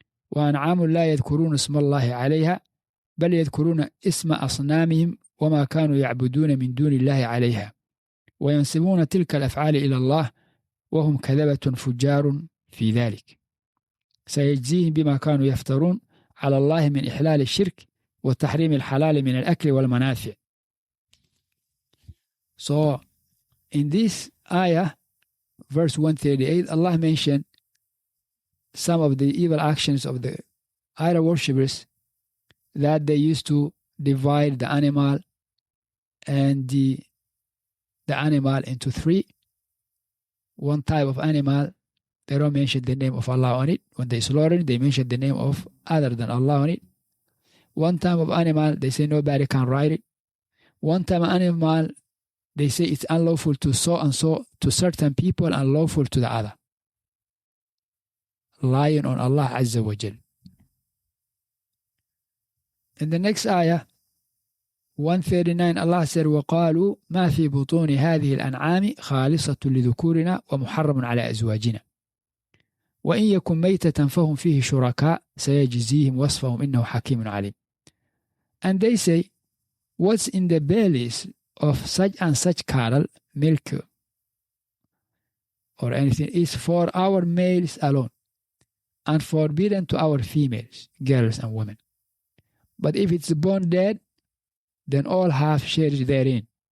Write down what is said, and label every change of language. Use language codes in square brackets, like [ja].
[ar] وأنعام لا يذكرون اسم الله عليها، بل يذكرون اسم أصنامهم وما كانوا يعبدون من دون الله عليها، وينسبون تلك الأفعال إلى الله وهم كذبة فجار في ذلك. سيجزيهم بما كانوا يفترون على الله من إحلال الشرك وتحريم الحلال من الأكل والمنافع. [en] So in this ayah, verse 138, Allah mentioned some of the evil actions of the idol worshippers, that they used to divide the animal and the the animal into three. One type of animal, they don't mention the name of Allah on it. When they slaughter it, they mention the name of other than Allah on it. One type of animal, they say nobody can ride it. One type of animal, they say it's unlawful to so and so to certain people and lawful to the other. Lying on Allah Azza wa Jal. In the next ayah, 139, Allah said, [ar] وَقَالُوا مَا فِي بُطُونِ هَذِهِ الْأَنْعَامِ خَالِصَةٌ لِذُكُورِنَا وَمُحَرَّمٌ عَلَى أَزْوَاجِنَا وَإِنْ يَكُنْ مَيْتَةً فَهُمْ فِيهِ شُرَكَاء سَيَجْزِيهِمْ وَصْفَهُمْ إِنَّهُ حَكِيمٌ عَلِيمٌ. [en] And they say, what's in the bellies of such and such cattle, milk or anything, is for our males alone and forbidden to our females, girls and women. But if it's born dead, then all have shares therein.